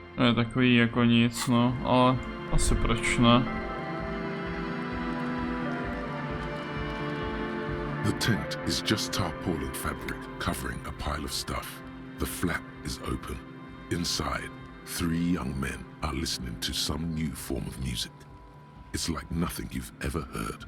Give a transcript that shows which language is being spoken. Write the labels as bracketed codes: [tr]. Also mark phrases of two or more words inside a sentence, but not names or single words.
[cs] úplně takový jako nic, no, ale asi proč ne. [en] The tent is just tarpaulin fabric covering a pile of stuff. The flap is open. Inside, 3 young men are listening to some new form of music. It's like nothing you've ever heard.